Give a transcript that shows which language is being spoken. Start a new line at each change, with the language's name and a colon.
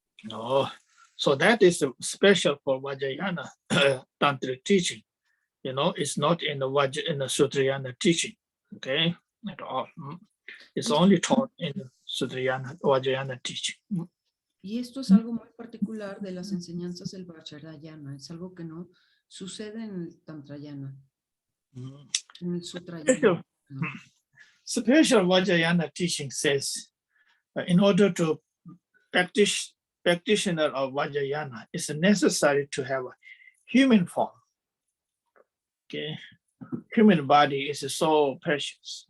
English: Oh, so that is special for Vajrayana tantric teaching. You know, it's not in the Sutrayana teaching, okay, at all. It's only taught in the Vajrayana teaching.
Spanish: Y esto es algo muy particular de las enseñanzas del Vajrayana. Es algo que no sucede en el Tantrayana, en el Sutrayana.
English: Special Vajrayana teaching says, in order to practitioner of Vajrayana, it's necessary to have a human form. Okay, human body is so precious.